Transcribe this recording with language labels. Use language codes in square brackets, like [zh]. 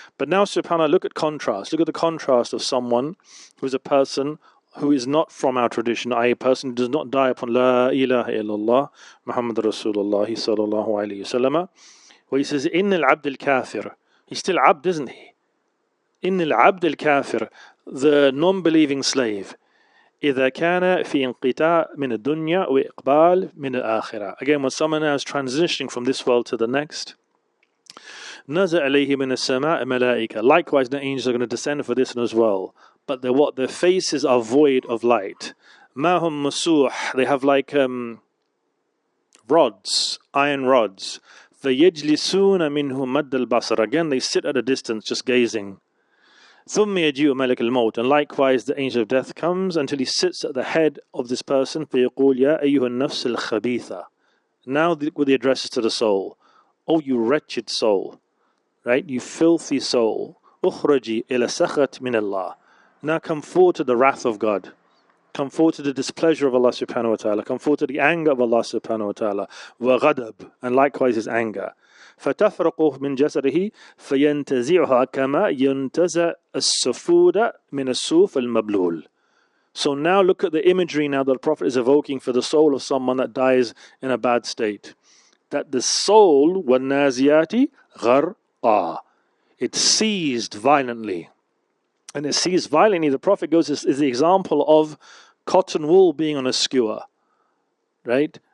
[en] But now, subhanAllah, look at contrast. Look at the contrast of someone who's a person who is not from our tradition, i.e. a person who does not die upon La ilaha illallah Muhammad Rasulullah sallallahu alayhi wasallam, where he says, [ar] Inna al-abd al-kafir. [en] He's still abd, isn't he? [ar] Inna al-abd al-kafir, [en] the non-believing slave, [ar] إذا كان في انقطاع من الدنيا وإقبال من الآخرة. [en] Again, when someone is transitioning from this world to the next, [ar] نزل عليه من السماء ملائكة. [en] Likewise, the angels are going to descend for this as well. But they're what? Their faces are void of light. [ar] ما هم مسوح. [en] They have like rods, iron rods. [ar] فيجلسون منه مد البصر. [en] Again, they sit at a distance, just gazing. [ar] ثم يجيء ملك الموت, [en] and likewise the angel of death comes until he sits at the head of this person. [ar] فيقول يا أيها النفس الخبيثة. [en] Now with the addresses to the soul. Oh, you wretched soul, right? You filthy soul. [ar] أخرجي إلى سخط من الله. [en] Now come forward to the wrath of God. come forward to the displeasure of Allah subhanahu wa ta'ala, come forward to the anger of Allah subhanahu wa ta'ala, وغضب, and likewise his anger. [ar] فتفرق من جسده فينتزعها كما ينتزع السفود من الصوف المبلول. [en] So now look at the imagery now that the Prophet is evoking for the soul of someone that dies in a bad state. That the soul, [ar] وَالنَّازِيَاتِ غَرْقًا, [en] it seized violently. And it seized violently, the Prophet goes, is the example of cotton wool being on a skewer. Right?